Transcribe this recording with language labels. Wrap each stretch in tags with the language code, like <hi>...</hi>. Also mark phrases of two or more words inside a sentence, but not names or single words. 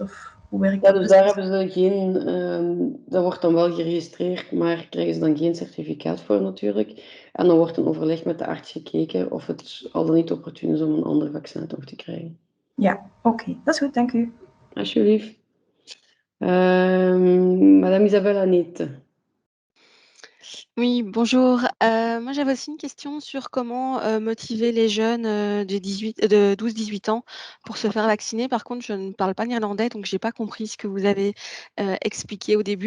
<nl>Of hoe werkt dat? Ja, dus daar hebben ze geen, dat wordt dan wel geregistreerd, maar krijgen ze dan geen certificaat voor natuurlijk. En dan wordt een overleg met de arts gekeken of het al dan niet opportun is om een ander vaccin toch te krijgen. Ja, oké. Dat is goed, dank u. Alsjeblieft.</nl> <fr>Madame Isabelle Annette. Oui, bonjour. Moi, j'avais aussi une question sur comment motiver les jeunes de 12-18 ans pour se faire vacciner. Par contre, je ne parle pas néerlandais, donc je n'ai pas compris ce que vous avez expliqué au début.</fr>